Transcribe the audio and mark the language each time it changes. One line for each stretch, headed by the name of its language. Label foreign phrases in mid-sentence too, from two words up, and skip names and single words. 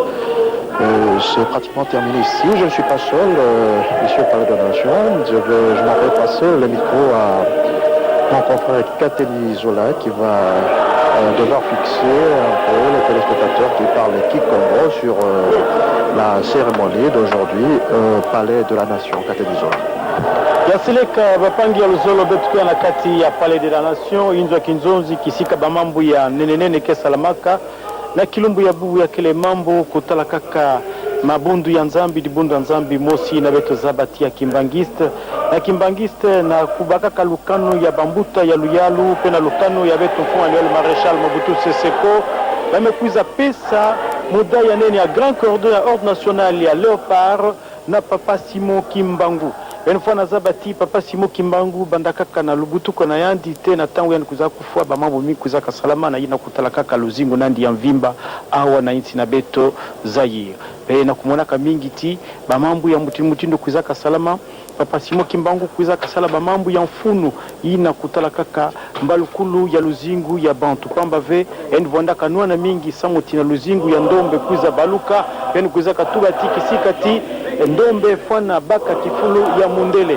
French: C'est pratiquement terminé ici. Je ne suis pas seul, ici au Palais de la Nation. Je m'en vais passer le micro mon confrère Kateli Zola qui va devoir fixer un peu les téléspectateurs qui parlent Kikongo sur la cérémonie d'aujourd'hui au Palais de la Nation. Kateli Zola.
Kituba (Democratic Republic of Congo): yasileka bapangi ya luzolo betukuya na kati ya Palais de la Nation inzwa kinzonzi kisika bamambu ya nenenene kesalamaka na kilumbu ya bubu ya kele mambo kutala kaka mabundu ya nzambi dibundu ya nzambi mosi na beto zabati ya kimbangiste na kubakaka lukano ya bambuta ya luyalu pena lukano ya beto mfuma aliwale Maréchal Mobutu Sese Seko bamekuiza pesa muda ya nene ya Grand Cordon ya Ordre National ya Léopard na Papa Simon Kimbangu Benfona zabati Papa Simon Kimbangu bandakaka na lubutu kona yandi te na tangu yani kuza kufua ba mambo mingi kuza kasalama na ina kutala kaka luzingo nandi ya mvimba awa na inti na beto Zaire na kumona kamingi ti ba mambo ya mutindo kuza kasalama Papa Simon Kimbangu kuza kasala ba mambo ya mfunu ina kutala kaka mbalukulu ya luzingu ya bantu pamba ve yani vonda kanua na mingi samuti na luzingu ya ndombe kuza baluka yani kuza katuba tiki sikati ndombe fwana baka kifulu ya mundele